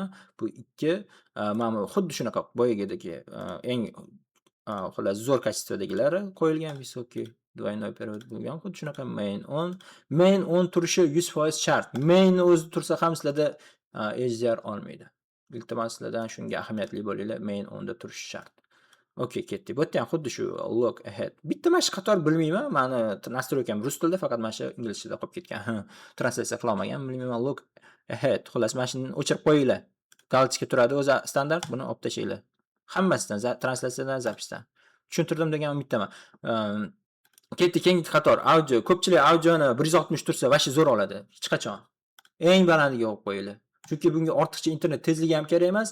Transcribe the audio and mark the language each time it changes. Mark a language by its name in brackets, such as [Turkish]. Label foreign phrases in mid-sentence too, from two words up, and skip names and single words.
[Uzbek] Bu 2 mana xuddi shunaqa boyagidagi eng xullas zo'r kачестводagilari qo'yilgan [Russian] высокий двойной перевод [Uzbek] bo'lgan. Xuddi shunaqa [English] main on [Uzbek] turishi 100% shart. Main o'zi tursa ham sizlarda HDR olmaydi. Iltimos sizlardan shunga ahamiyatli bo'linglar, main onda turishi shart. Okay, ketdik. Bu yerda ham xuddi shu [English] look ahead. [Uzbek] Bitta mana shu qator bilmayman. Meni nastroykam rus tilida, faqat mana shu inglizchada qolib ketgan. Translyatsiya qila olmagan. Bilmayman, [English] look ahead. [Uzbek] Xullas, mana shuni o'chirib qo'yinglar. Galchka turadi, o'zi standart, buni olib tashlaylar. Hammasidan, translyatsiyadan, zapisdan. Tushuntirdim degan umiddaman. Ketdik keyingi qator. Audio. Ko'pchilik audioni 160 tursa, vashi zo'r oladi. Hech qachon. Eng balandiga qo'yib qo'yinglar. Chunki bunga ortiqcha internet tezligi ham kerak emas.